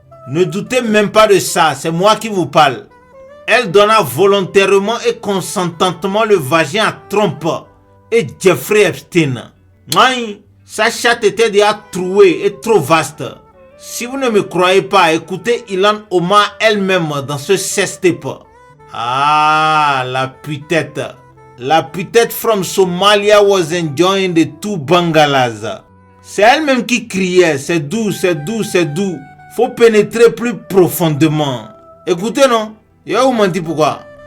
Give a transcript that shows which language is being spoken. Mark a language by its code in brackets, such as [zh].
[fr] Ne doutez même pas de ça, c'est moi qui vous parle. Elle donna volontairement et consentantement le vagin à Trump et Jeffrey Epstein. Sa chatte était déjà trouée et trop vaste. Si vous ne me croyez pas, écoutez Ilhan Omar elle-même dans ce sextape. Ah, la putette. La putette [en] from Somalia was enjoying the 2 bangalas. [fr] C'est elle-même qui criait, c'est doux, c'est doux, c'est doux. Faut pénétrer plus profondément. Écoutez non, je vais vous mentir pourquoi.